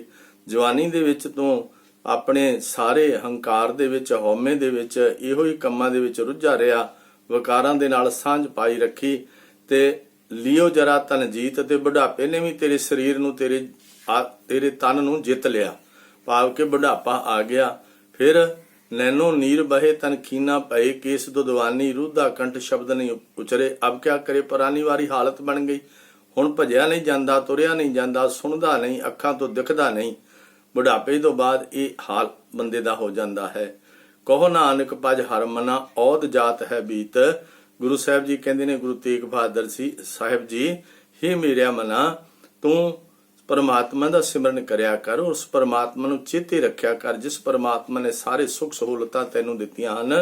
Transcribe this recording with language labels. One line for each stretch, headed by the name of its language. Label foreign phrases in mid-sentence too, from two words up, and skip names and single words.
Punjabi: ਜਵਾਨੀ ਦੇ ਵਿੱਚ ਤੂੰ ਆਪਣੇ ਸਾਰੇ ਹੰਕਾਰ ਦੇ ਵਿੱਚ, ਹਉਮੈ ਦੇ ਵਿੱਚ, ਇਹੋ ਹੀ ਕੰਮਾਂ ਦੇ ਵਿੱਚ ਰੁੱਝਾ ਰਿਹਾ, ਵਿਕਾਰਾਂ ਦੇ ਨਾਲ ਸਾਂਝ ਪਾਈ ਰੱਖੀ ਤੇ ਲਿਓ ਜਰਾ ਤਨ ਜੀਤ। ਤੇ ਬੁਢਾਪੇ ਨੇ ਵੀ ਤੇਰੇ ਸਰੀਰ ਨੂੰ, ਤੇਰੇ ਤਨ ਨੂੰ ਜਿੱਤ ਲਿਆ, ਭਾਵ ਕਿ ਬੁਢਾਪਾ ਆ ਗਿਆ। ਫਿਰ
Hindi: नैनो नीर बहे तन खीना पए, केस दुधवानी रूधा कंठ शब्द नहीं उचरे। अब क्या करे, पुरानी वारी हालत बन गई।
Punjabi: ਹੁਣ ਭਜਿਆ ਨਹੀਂ ਜਾਂਦਾ, ਤੁਰਿਆ ਨਹੀਂ ਜਾਂਦਾ, ਸੁਣਦਾ ਨਹੀਂ, ਅੱਖਾਂ ਤੋਂ ਦਿਖਦਾ ਨਹੀਂ। ਬੁਢਾਪੇ ਤੋਂ ਬਾਅਦ ਇਹ ਹਾਲ ਬੰਦੇ ਦਾ ਹੋ ਜਾਂਦਾ ਹੈ। ਕਹੋ ਨਾਨਕ ਭਜ ਹਰ ਮਨਾ, ਔਦ ਜਾਤ ਹੈ ਬੀਤ। ਗੁਰੂ ਸਾਹਿਬ ਜੀ ਕਹਿੰਦੇ ਨੇ, ਗੁਰੂ ਤੇਗ ਬਹਾਦਰ ਸਾਹਿਬ ਜੀ, हे ਮੇਰਿਆ ਮਨਾ, ਤੂੰ ਪਰਮਾਤਮਾ ਦਾ ਸਿਮਰਨ ਕਰਿਆ ਕਰ, ਉਸ ਪਰਮਾਤਮਾ ਨੂੰ ਚੇਤੇ ਰੱਖਿਆ ਕਰ ਜਿਸ ਪਰਮਾਤਮਾ ਨੇ ਸਾਰੇ ਸੁੱਖ ਸਹੂਲਤਾਂ ਤੈਨੂੰ ਦਿੱਤੀਆਂ ਹਨ।